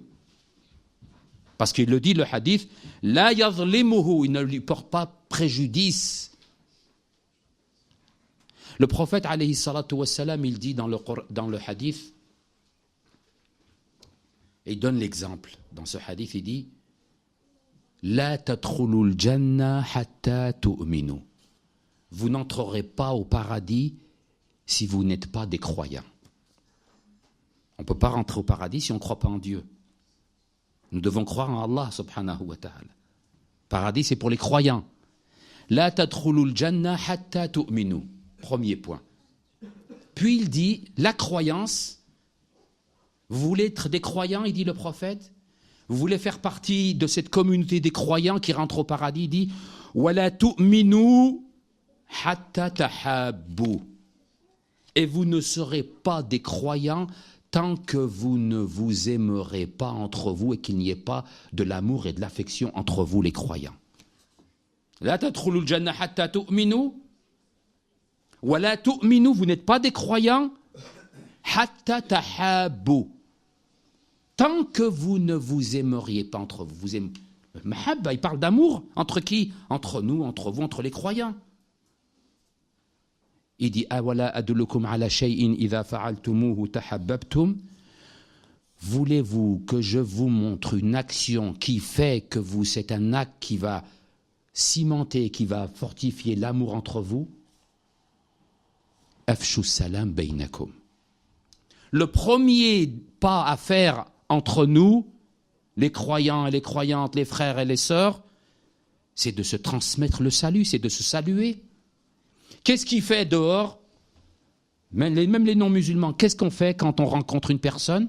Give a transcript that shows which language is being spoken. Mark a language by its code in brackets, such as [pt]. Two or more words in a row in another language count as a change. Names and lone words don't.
[fr] Parce qu'il le dit, le hadith, [ar] لا يظلمه, [fr] il ne lui porte pas préjudice. Le prophète, [ar] عليه الصلاة والسلام, [fr] il dit dans le hadith, et il donne l'exemple. Dans ce hadith, il dit [ar] لا تدخلون الجنة حتى تؤمنوا. [fr] Vous n'entrerez pas au paradis si vous n'êtes pas des croyants. On ne peut pas rentrer au paradis si on ne croit pas en Dieu. Nous devons croire en Allah [ar] سبحانه وتعالى. [fr] Paradis, c'est pour les croyants. [ar] لا تدخلون الجنة حتى تؤمنوا. [fr] Premier point. Puis il dit, la croyance, vous voulez être des croyants, il dit le prophète, vous voulez faire partie de cette communauté des croyants qui rentrent au paradis, il dit, [ar] ولا تؤمنوا حتى تحابوا. [fr] Et vous ne serez pas des croyants tant que vous ne vous aimerez pas entre vous et qu'il n'y ait pas de l'amour et de l'affection entre vous les croyants. [ar] لا تدخلون الجنة حتى تؤمنوا. ولا تؤمنوا, [fr] vous n'êtes pas des croyants [ar] حتى تحابوا. [fr] Tant que vous ne vous aimeriez pas entre vous, Mahabba, il parle d'amour. Entre qui? Entre nous, entre vous, entre les croyants. Il dit [ar] أولا أدلكم على شيء إذا فعلتموه تحاببتم. [fr] Voulez-vous que je vous montre une action qui fait que c'est un acte qui va cimenter, qui va fortifier l'amour entre vous? [ar] أفشوا السلام بينكم. [fr] Le premier pas à faire entre nous, les croyants et les croyantes, les frères et les sœurs, c'est de se transmettre le salut, c'est de se saluer. Qu'est-ce qu'il fait dehors? Même les non-musulmans, qu'est-ce qu'on fait quand on rencontre une personne?